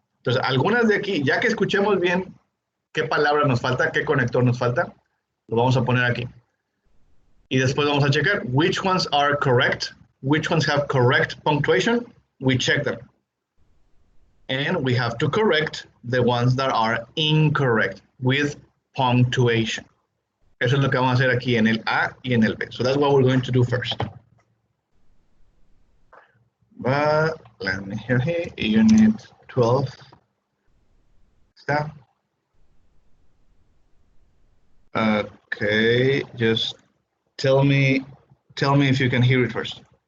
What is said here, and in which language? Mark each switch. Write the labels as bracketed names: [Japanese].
[Spanish] Entonces, algunas de aquí, ya que escuchemos bien qué palabra nos falta, qué conector nos falta, lo vamos a poner aquí. Y después vamos a checar [English] which ones are correct, which ones have correct punctuation, we check them. And we have to correct the ones that are incorrect with punctuation. [Spanish] Eso es lo que vamos a hacer aquí en el A y en el B. [English] So that's what we're going to do first. But let me hear here, unit 12. Stop. Okay, just tell me if you can hear it first.